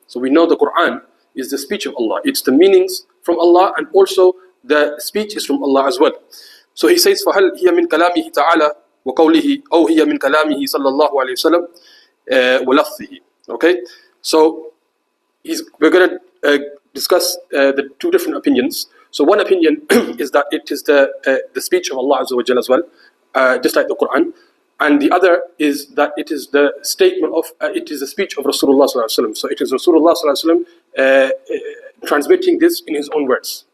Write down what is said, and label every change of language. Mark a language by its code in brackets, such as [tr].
[en] So we know the Quran is the speech of Allah. It's the meanings from Allah, and also the speech is from Allah as well. So he says, [ar] فَهَلْ هِيَ مِنْ كَلَامِهِ تَعَالَى وَقَوْلِهِ أَوْ هِيَ مِنْ كَلَامِهِ صَلَّى اللَّهُ عَلَيْهِ وسلم وَلَفْظِهِ. [en] Okay, so we're going to discuss the two different opinions. So one opinion is that it is the speech of Allah Azza wa Jalla as well, just like the Quran, and the other is that it is the statement of it is the speech of Rasulullah sallallahu alaihi wasallam. So it is Rasulullah sallallahu alaihi wasallam transmitting this in his own words.